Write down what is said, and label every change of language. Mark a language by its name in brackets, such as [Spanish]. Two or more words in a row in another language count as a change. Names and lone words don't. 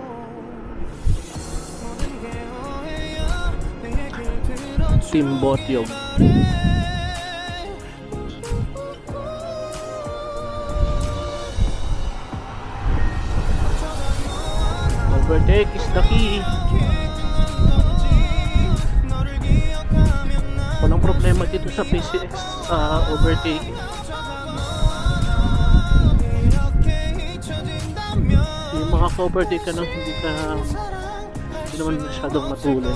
[Korean] 모든 게 오해야 내 얘기를 들어줘 [English] Team Botyog. Overtake is the key. [Filipino] Walang problema dito sa PCX sa overtaking. Yung mga ka-overtake ka nang hindi naman masyadong matulin.